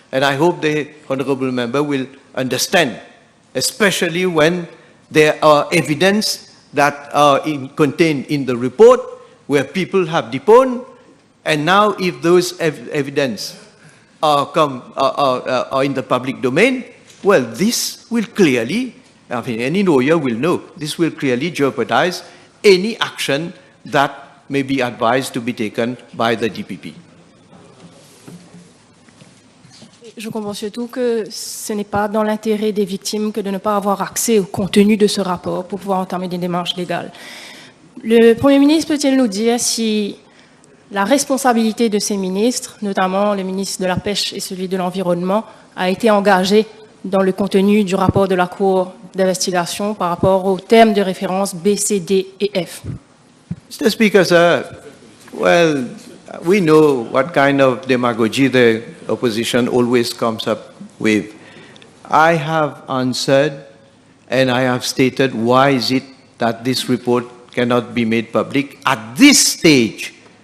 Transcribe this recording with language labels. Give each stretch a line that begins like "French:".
English: And I hope the honourable member will understand, especially when there are evidence that are contained in the report where people have deponed, and now if those evidence are in the public domain, well, this will clearly, I mean, any lawyer will know, this will clearly jeopardize any action that may be advised to be taken by the DPP.
French: Je comprends surtout que ce n'est pas dans l'intérêt des victimes que de ne pas avoir accès au contenu de ce rapport pour pouvoir entamer des démarches légales. Le Premier ministre peut-il nous dire si la responsabilité de ces ministres, notamment le ministre de la Pêche et celui de l'Environnement, a été engagée dans le contenu du rapport de la Cour d'investigation par rapport aux termes de référence B, C, D et F?
English: Mr. Speaker, sir, well, we know what kind of demagogy the opposition always comes up with. I have answered and I have stated why is it that this report cannot be made public at this stage.